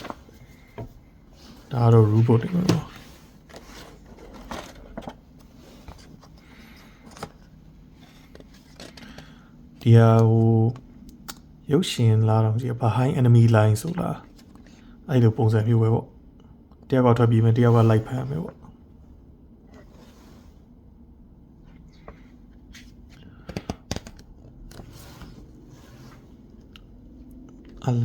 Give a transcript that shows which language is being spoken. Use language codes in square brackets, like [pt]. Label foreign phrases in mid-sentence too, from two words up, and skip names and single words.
[my] robot တွေပေါ့ဒီဟာဟိုရုပ်ရှင်လာတော့ကြည့် [en] behind enemy line [my] ဆိုလားအဲ့လိုပုံစံမျိုးပဲပေါ့တယောက်ကထွက်ပြီးမယ်တယောက်ကလိုက်ဖမ်းမယ်ပေါ့ အလ